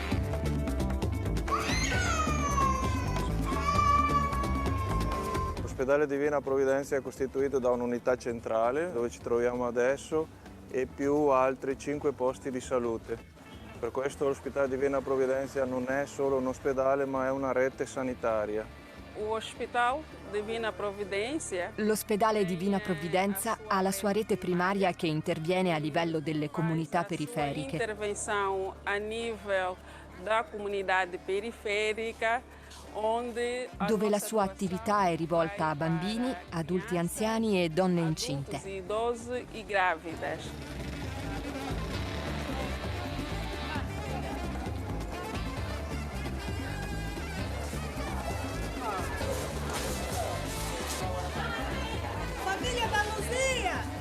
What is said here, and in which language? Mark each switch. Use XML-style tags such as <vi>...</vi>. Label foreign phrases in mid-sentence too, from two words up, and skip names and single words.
<it>L'ospedale Divina Provvidenza è costituito da un'unità centrale, dove ci troviamo adesso, e più altri 5 posti di salute. Per questo l'ospedale Divina Provvidenza non è solo un ospedale, ma è una rete sanitaria. L'ospedale Divina Provvidenza ha la sua rete primaria che interviene a livello delle comunità periferiche.</it> <pt>Intervenção a nível da comunidade periférica,</pt> <it>dove la sua attività è rivolta a bambini, adulti anziani e donne incinte.</it> <pt>idosi e grávidas. Família da Luzia!</pt>